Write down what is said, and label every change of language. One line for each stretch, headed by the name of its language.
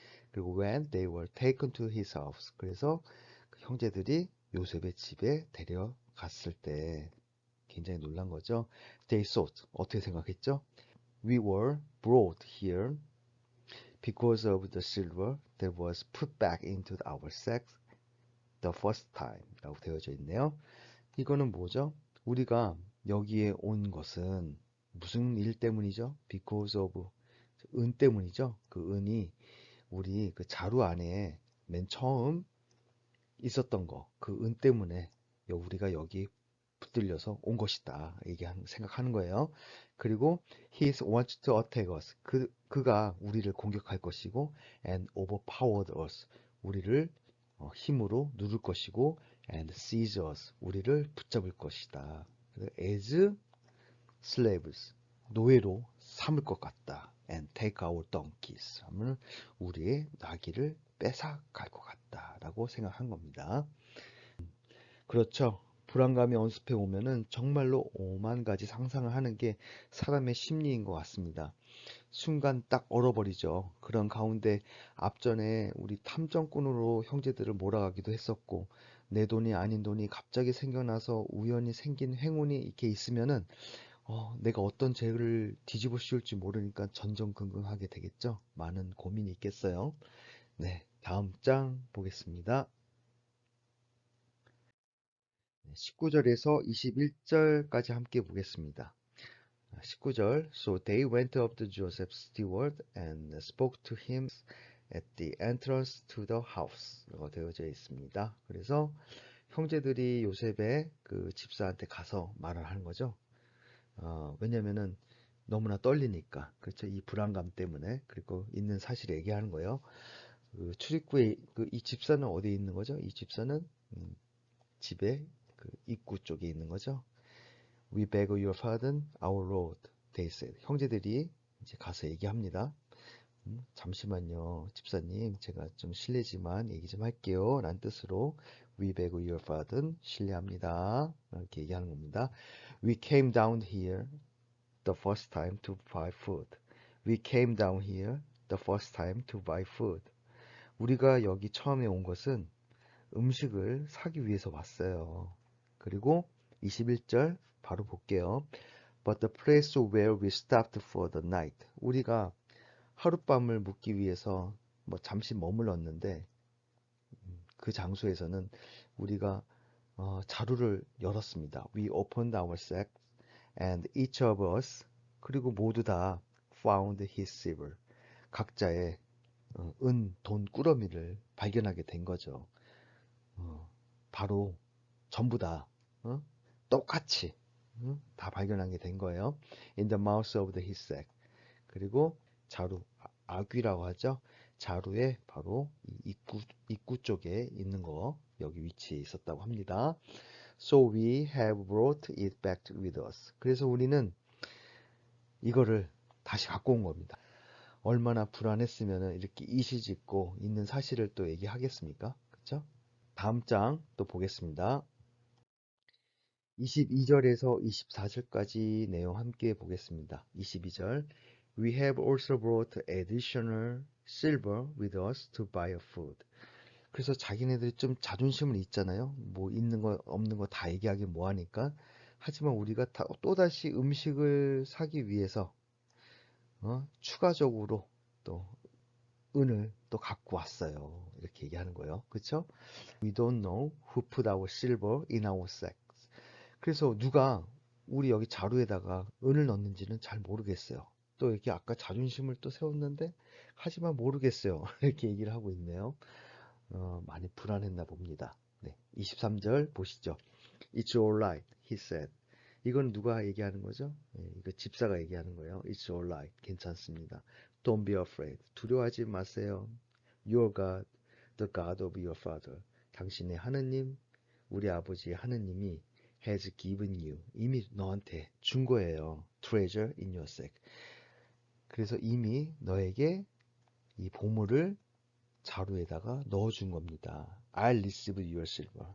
Korean: 그리고
English: when they were taken to his house.
Korean: 그래서 그 형제들이 요셉의 집에 데려갔을 때 굉장히 놀란 거죠.
English: They thought.
Korean: 어떻게 생각했죠?
English: We were brought here because of the silver that was put back into our sacks the first time.
Korean: 라고 되어져 있네요. 이거는 뭐죠? 우리가 여기에 온 것은 무슨 일 때문이죠?
English: Because of
Korean: 은 때문이죠. 그 은이 우리 그 자루 안에 맨 처음 있었던 거, 그 은 때문에 우리가 여기 붙들려서 온 것이다. 생각하는 거예요. 그리고
English: he wants to attack us.
Korean: 그가 우리를 공격할 것이고
English: and overpowered us.
Korean: 우리를 힘으로 누를 것이고
English: and seize us.
Korean: 우리를 붙잡을 것이다.
English: as slaves.
Korean: 노예로 삼을 것 같다.
English: and take our donkeys.
Korean: 하면 우리의 나귀를 뺏어갈 것 같다라고 생각한 겁니다. 그렇죠. 불안감이 언습해 오면은 정말로 오만 가지 상상을 하는 게 사람의 심리인 것 같습니다. 순간 딱 얼어버리죠. 그런 가운데 앞전에 우리 탐정꾼으로 형제들을 몰아가기도 했었고, 내 돈이 아닌 돈이 갑자기 생겨나서 우연히 생긴 행운이 이렇게 있으면은 내가 어떤 죄를 뒤집어 씌울지 모르니까 전전긍긍하게 되겠죠. 많은 고민이 있겠어요. 네, 다음 장 보겠습니다. 19절에서 21절까지 함께 보겠습니다. 19절
English: So they went up to Joseph's steward and spoke to him at the entrance to the house
Korean: 라고 되어져 있습니다. 그래서 형제들이 요셉의 그 집사한테 가서 말을 하는 거죠. 왜냐면은 너무나 떨리니까. 그렇죠. 이 불안감 때문에. 그리고 있는 사실을 얘기하는 거예요. 그 출입구에 이 집사는 어디에 있는 거죠? 이 집사는 집의 그 입구 쪽에 있는 거죠.
English: We beg your pardon, our lord, they said.
Korean: 형제들이 이제 가서 얘기합니다. 잠시만요, 집사님. 제가 좀 실례지만 얘기 좀 할게요. 라는 뜻으로
English: We beg your pardon,
Korean: 실례합니다. 이렇게 얘기하는 겁니다.
English: We came down here the first time to buy food. We came down here the first time to buy food.
Korean: 우리가 여기 처음에 온 것은 음식을 사기 위해서 왔어요. 그리고 21절 바로 볼게요.
English: But the place where we stopped for the night.
Korean: 우리가 하룻밤을 묵기 위해서 뭐 잠시 머물렀는데 그 장소에서는 우리가 자루를 열었습니다.
English: We opened our sacks and each of us
Korean: 그리고 모두 다
English: found his silver.
Korean: 각자의 은, 돈, 꾸러미를 발견하게 된 거죠. 바로 전부 다 똑같이 다 발견하게 된 거예요.
English: In the mouth of the his sack.
Korean: 그리고 자루, 아귀라고 하죠. 자루에 바로 이 입구 쪽에 있는 거 여기 위치에 있었다고 합니다.
English: So we have brought it back with us.
Korean: 그래서 우리는 이거를 다시 갖고 온 겁니다. 얼마나 불안했으면 이렇게 이실직고 있는 사실을 또 얘기하겠습니까? 그렇죠? 다음 장 또 보겠습니다. 22절에서 24절까지 내용 함께 보겠습니다.
English: 22절 We have also brought additional silver with us to buy a food.
Korean: 그래서 자기네들이 좀 자존심은 있잖아요. 뭐 있는 거 없는 거 다 얘기하기 뭐하니까. 하지만 우리가 또다시 음식을 사기 위해서 추가적으로 또 은을 또 갖고 왔어요. 이렇게 얘기하는 거예요. 그렇죠?
English: We don't know who put our silver in our sacks.
Korean: 그래서 누가 우리 여기 자루에다가 은을 넣는지는 잘 모르겠어요. 또 이렇게 아까 자존심을 또 세웠는데 하지만 모르겠어요. 이렇게 얘기를 하고 있네요. 많이 불안했나 봅니다. 네, 23절 보시죠.
English: It's all right, he said.
Korean: 이건 누가 얘기하는 거죠? 네, 이거 집사가 얘기하는 거예요.
English: It's all right,
Korean: 괜찮습니다.
English: Don't be afraid,
Korean: 두려워하지 마세요.
English: Your God, the God of your father.
Korean: 당신의 하느님, 우리 아버지 하느님이
English: has given you,
Korean: 이미 너한테 준 거예요.
English: Treasure in your sack.
Korean: 그래서 이미 너에게 이 보물을 자루에다가 넣어준 겁니다.
English: I received your silver.